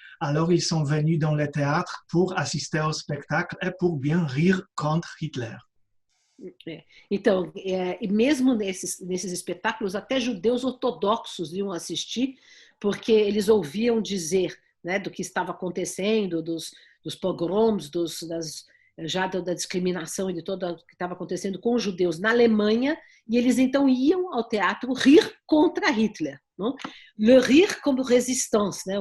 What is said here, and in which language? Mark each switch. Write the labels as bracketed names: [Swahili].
[French] Alors, ils sont venus dans le théâtre pour assister au spectacle et pour bien rire contre Hitler. [Portuguese] Então, e mesmo nesses espetáculos, até judeus ortodoxos iam assistir, porque eles ouviam dizer, né, do que estava acontecendo, dos pogroms, da discriminação e de tudo o que estava acontecendo com os judeus na Alemanha, e eles então iam ao teatro rir contra Hitler. Não? [French] Le rire como résistance, né?